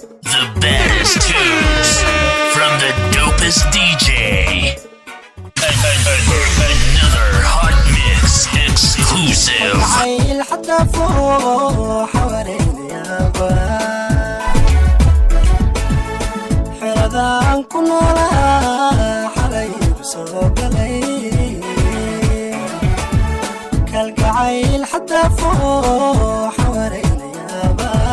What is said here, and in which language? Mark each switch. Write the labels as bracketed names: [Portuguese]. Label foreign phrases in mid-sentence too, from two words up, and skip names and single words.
[English] The baddest tunes from the dopest D J. Another hot mix exclusive. [Somali] Jacayl xataa foo xawareynayaba. Xeradaan ku noolaa xalay igu soo galay. Kalgacayl xataa foo xawareynayaba.